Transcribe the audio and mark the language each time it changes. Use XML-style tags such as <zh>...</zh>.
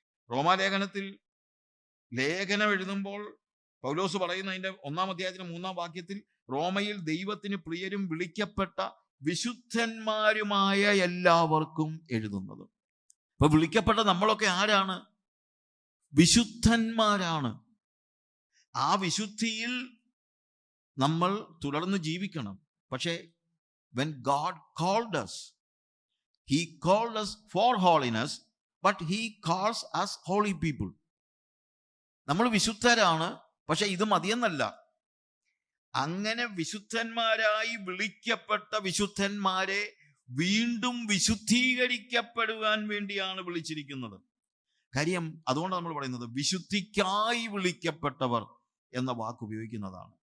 <ml>റോമാലേഖനത്തിൽ ലേഖനം എഴുതുമ്പോൾ പൗലോസ് പറയുന്ന അതിൻ്റെ 1 അധ്യായത്തിന് 3 വാക്യത്തിൽ, റോമയിൽ ദൈവത്തിന് പ്രിയരും വിളിക്കപ്പെട്ട വിശുദ്ധന്മാരുമായ എല്ലാവർക്കും എഴുതുന്നത്. അപ്പൊ വിളിക്കപ്പെട്ട നമ്മളൊക്കെ ആരാണ്? വിശുദ്ധന്മാരാണ്. ആ വിശുദ്ധിയിൽ നമ്മൾ തുടർന്ന് ജീവിക്കണം. പക്ഷേ</ml> <en>when God called us, he called us for holiness, but he calls us holy people.</en> <ml>നമ്മൾ വിശുദ്ധരാണ്, പക്ഷെ ഇത് മതിയെന്നല്ല. അങ്ങനെ വിശുദ്ധന്മാരായി വിളിക്കപ്പെട്ട വിശുദ്ധന്മാരെ വീണ്ടും വിശുദ്ധീകരിക്കപ്പെടുവാൻ വേണ്ടിയാണ് വിളിച്ചിരിക്കുന്നത്. കാര്യം അതുകൊണ്ട് നമ്മൾ പറയുന്നത് വിശുദ്ധിക്കായി വിളിക്കപ്പെട്ടവർ എന്ന വാക്ക് ഉപയോഗിക്കുന്നതാണ്.</ml>